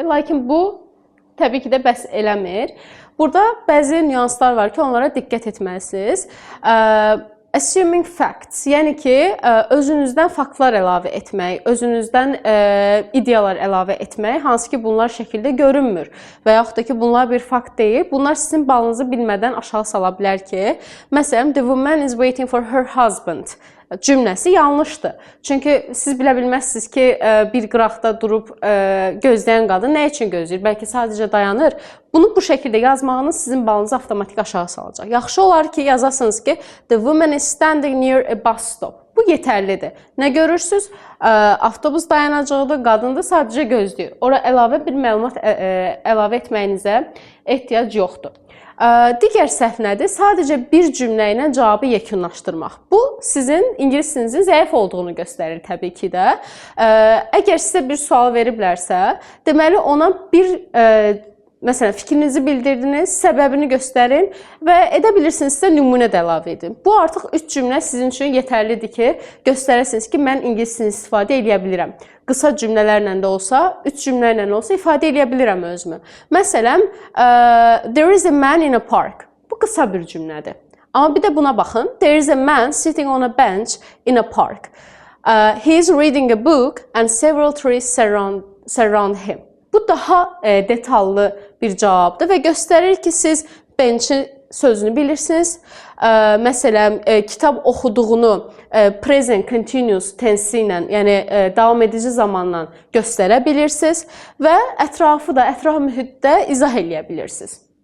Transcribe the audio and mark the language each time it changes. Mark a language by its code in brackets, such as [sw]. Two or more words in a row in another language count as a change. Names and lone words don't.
[az] Lakin bu, təbii ki də bəs eləmir. Burada bəzi nüanslar var ki, onlara diqqət etməlisiniz. [en] Assuming facts, [az] yəni ki, özünüzdən faktlar əlavə etmək, özünüzdən ideyalar əlavə etmək, hansı ki, bunlar şəkildə görünmür və yaxud da ki, bunlar bir fakt deyil. Bunlar sizin balınızı bilmədən aşağı sala bilər ki, məsələn, [en] the woman is waiting for her husband [az] cümləsi yanlışdır. Çünki siz bilə bilməzsiniz ki, bir qıraqda durub gözləyən qadın nə üçün gözləyir? Bəlkə sadəcə dayanır. Bunu bu şəkildə yazmağınız sizin balınızı avtomatik aşağı salacaq. Yaxşı olar ki, yazasınız ki, [en] the woman is standing near a bus stop. [az] Bu yetərlidir. Nə görürsünüz? Avtobus dayanacaqdır, qadın da sadəcə gözləyir. Ora əlavə bir məlumat əlavə etməyinizə ehtiyac yoxdur. Digər səhv nədir? Sadəcə bir cümlə ilə cavabı yekunlaşdırmaq. Bu, sizin ingilis dilinizin zəif olduğunu göstərir təbii ki də. Əgər sizə bir sual veriblərsə, deməli ona bir məsələn, fikrinizi bildirdiniz, səbəbini göstərin və edə bilirsinizsə nümunə də əlavə edin. Bu artıq 3 cümlə sizin üçün yetərlidir ki, göstərəsiniz ki, mən ingilis dilini istifadə edə bilirəm. Qısa cümlələrlə də olsa, 3 cümlə ilə olsa ifadə edə bilirəm özümü. Məsələn, [en] there is a man in a park. [az] Bu qısa bir cümlədir. Amma bir də buna baxın. [en] There is a man sitting on a bench in a park. He is reading a book and several trees surround him. [az] Bu daha detallı bir cavabdır və göstərir ki, siz bench'in sözünü bilirsiniz. Məsələn, kitab oxuduğunu [en] present continuous tense [az] ilə, yəni davam edici zamanla göstərə bilirsiniz və ətraf mühitdə izah eləyə bilirsiniz.